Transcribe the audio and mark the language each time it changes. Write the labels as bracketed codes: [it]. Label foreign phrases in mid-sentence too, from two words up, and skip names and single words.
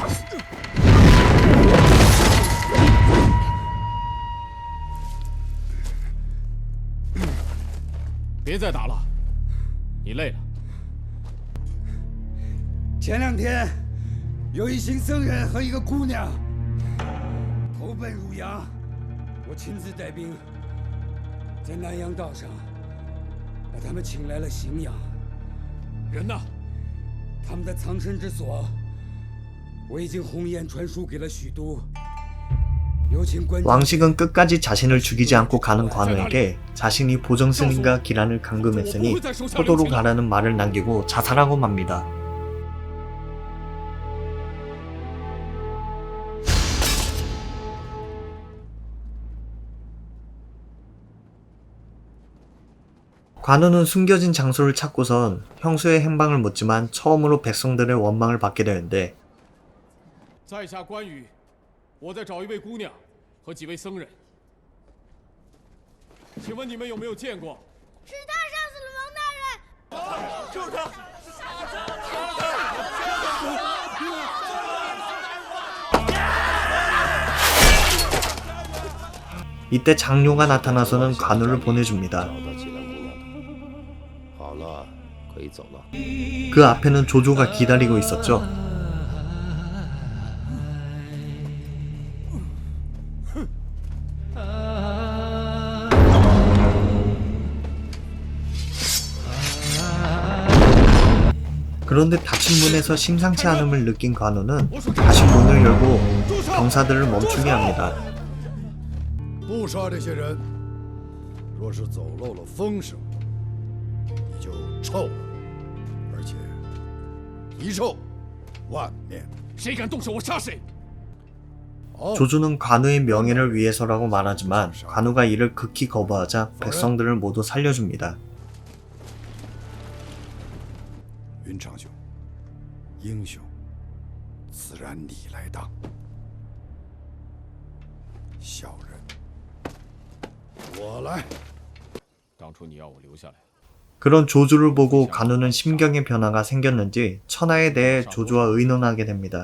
[zh] 别再打了，你累了。前2天，有一行僧人和一个姑娘投奔汝阳，我亲自带兵，在南阳道上把他们请来了荥阳。人呢？他们的藏身之所，我已经鸿雁传书给了许都。 [ko] 왕식은 끝까지 자신을 죽이지 않고 가는 관우에게 자신이 보정스님과 기란을 감금했으니 포도로 가라는 말을 남기고 자살하고 맙니다. 관우는 숨겨진 장소를 찾고선 형수의 행방을 묻지만 처음으로 백성들의 원망을 받게 되는데 [zh] 在下关羽，我在找一位姑娘和几位僧人，请问你们有没有见过？是他杀死了王大人。就是他。 [ko] 이때 장료가 나타나서는 관우를 보내줍니다. 그 앞에는 조조가 기다리고 있었죠. 그런데 닫힌 문에서 심상치 않음을 느낀 관우는 다시 문을 열고 병사들을 멈추게 합니다. [zh] 不杀这些人，若是走漏了风声，你就臭了，而且一臭万年。谁敢动手，我杀谁！ [ko] 조조는 관우의 명예를 위해서라고 말하지만 관우가 이를 극히 거부하자 백성들을 모두 살려줍니다. [zh] 云长兄，英雄自然你来当。小人我来。当初你要我留下来， [ko] 그런 조조를 보고 간우는 심경의 변화가 생겼는지 천하에 대해 조조와 의논하게 됩니다.